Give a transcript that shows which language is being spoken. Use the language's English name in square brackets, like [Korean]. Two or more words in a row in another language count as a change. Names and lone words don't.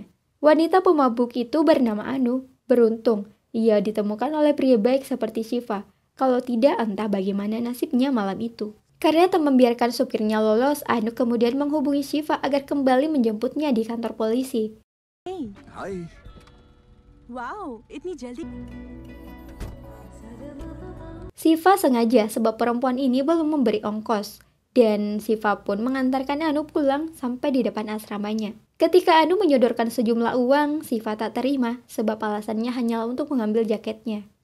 [Indonesian] Wanita pemabuk itu bernama Anu. Beruntung, ia ditemukan oleh pria baik seperti Shiva. Kalau tidak, entah bagaimana nasibnya malam itu. Karena tak membiarkan supirnya lolos, Anu kemudian menghubungi Shiva agar kembali menjemputnya di kantor polisi. [English] Hey. [Indonesian] Hai. [Hindi] Wow, इतनी जल्दी. [Indonesian] Shiva sengaja sebab perempuan ini belum memberi ongkos. Dan Shiva pun mengantarkan Anu pulang sampai di depan asramanya. Ketika Anu menyodorkan sejumlah uang, Shiva tak terima sebab alasannya hanyalah untuk mengambil jaketnya.